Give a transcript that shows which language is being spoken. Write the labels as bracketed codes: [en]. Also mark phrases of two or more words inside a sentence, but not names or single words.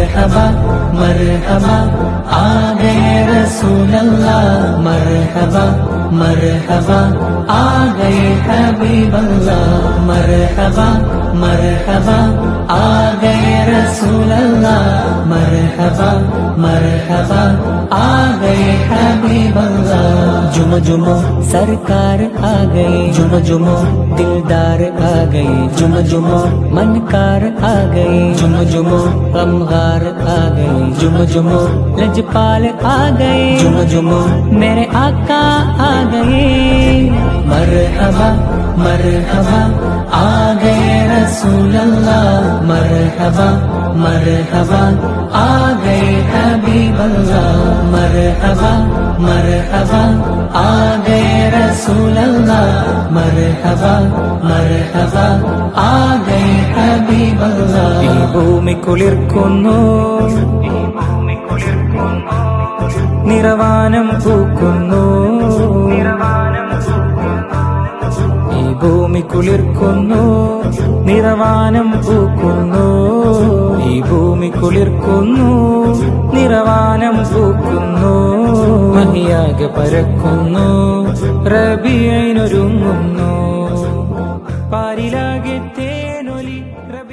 [hi] मरहबा मरहबा आ गए रसूल अल्लाह, मरहबा मरहबा आ गए हबीब अल्लाह, मरहबा मरहबा आ गए रसूल अल्लाह, मरहबा मरहबा आ गए हबीब अल्लाह। जुम जुमो सरकार आ गए, जुम जुमो दिलदार आ गए, जुम जुमो मनकार आ गए, जुम जुमो गमगार आ गए, जुम जुमो लजपाल आ गए, जुम जुमो मेरे आका आ गए। मरहबा मरहबा आ गए रसूल अल्लाह, मरहबा मरहबा आ गए हबीब अल्लाह, मरहबा मरहबा आ गए रसूल अल्लाह, मरहबा मरहबा आ गए हबीब अल्लाह। [ml] ഈ ഭൂമി കുളിർക്കുന്നു, നിറവാനം പൂക്കുന്നു, ഈ ഭൂമി കുളിർക്കുന്നു, നിറവാനം പൂക്കുന്നു, ഈ ഭൂമി കുളിർക്കുന്നു, നിറവാനം പൂക്കുന്നു, മഹിയാകെ പരക്കുന്നു, റബീഇനൊരുങ്ങുന്നു, പാരിലാകെ തേനൊലി